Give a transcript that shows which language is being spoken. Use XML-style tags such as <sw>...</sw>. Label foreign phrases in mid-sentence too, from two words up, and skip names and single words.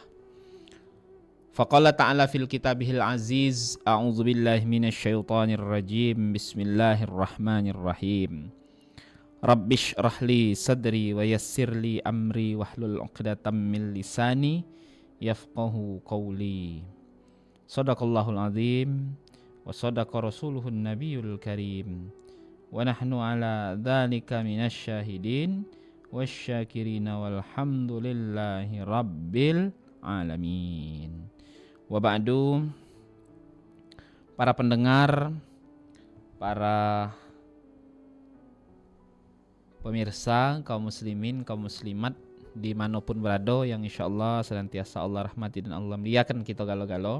<ar>فقال تعالى في كتابه العزيز أعوذ بالله من الشيطان الرجيم. بسم الله الرحمن الرحيم رب اشرح لي صدري ويسر لي أمري واحلل عقدة من لساني يفقهوا قولي. صدق الله العظيم وصدق رسوله النبي الكريم. ونحن على ذلك من الشاهدين والشاكرين والحمد لله رب العالمين. وبعد,</ar> <id>para pendengar, para pemirsa, kaum muslimin, kaum muslimat dimanapun berada yang insyaallah senantiasa Allah rahmati dan Allah muliakan kita galo-galo.</id>